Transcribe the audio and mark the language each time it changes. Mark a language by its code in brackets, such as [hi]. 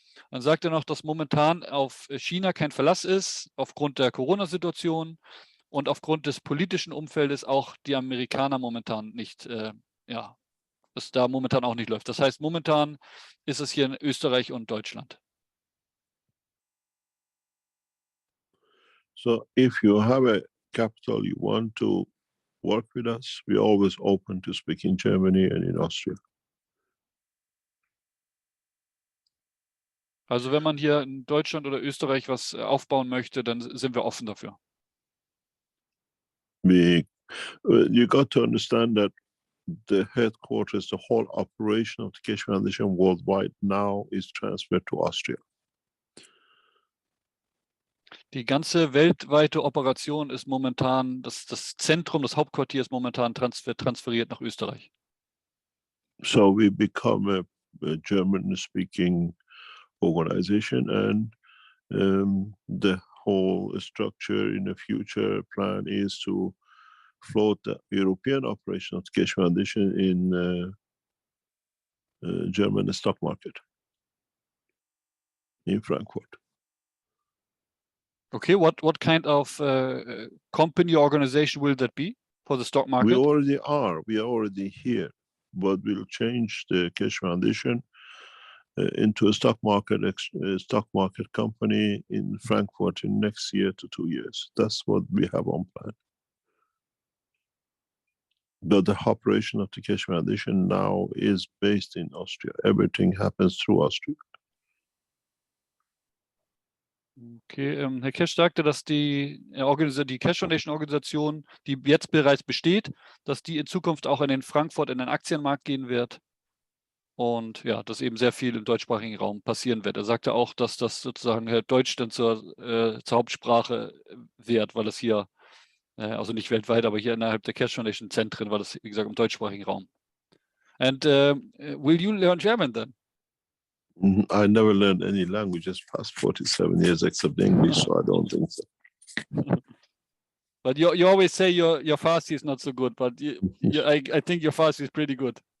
[de] Dann sagt er noch, dass momentan auf China kein Verlass ist, aufgrund der Corona-Situation und aufgrund des politischen Umfeldes auch die Amerikaner momentan nicht, ja, es da momentan auch nicht läuft. Das heißt, momentan ist es hier in Österreich und Deutschland. [en] So if you have a capital, you want to work with us, we're always open to speak in Germany and in Austria. [de] Also wenn man hier in Deutschland oder Österreich was aufbauen möchte, dann sind wir offen dafür. [en] You got to understand that the headquarters, the whole operation of the Keshe Foundation worldwide now is transferred to Austria. [de] Die ganze weltweite Operation ist momentan, das Zentrum, das Hauptquartier ist momentan transferiert nach Österreich. [en] So we become a German-speaking organization, and the whole structure in the future plan is to float the European operation of the Keshe Foundation in German stock market in Frankfurt. Okay, what kind of company or organization will that be for the stock market? We already are. We are already here, but we'll change the Keshe Foundation into a stock market company in Frankfurt in next year to 2 years. That's what we have on plan. But the operation of the Keshe Foundation now is based in Austria. Everything happens through Austria. [de] Okay, Herr Keshe sagte, dass die Keshe Foundation Organisation, die jetzt bereits besteht, dass die in Zukunft auch in Frankfurt in den Aktienmarkt gehen wird. Und ja, dass eben sehr viel im deutschsprachigen Raum passieren wird. Er sagte auch, dass das sozusagen Deutsch dann zur Hauptsprache wird, weil es hier, also nicht weltweit, aber hier innerhalb der Keshe Foundation Zentren, weil es, wie gesagt, im deutschsprachigen Raum. [en] And will you learn German then? I never learned any languages past 47 years except English, so I don't think so. But you always say your Farsi is not so good, but I think your Farsi is pretty good.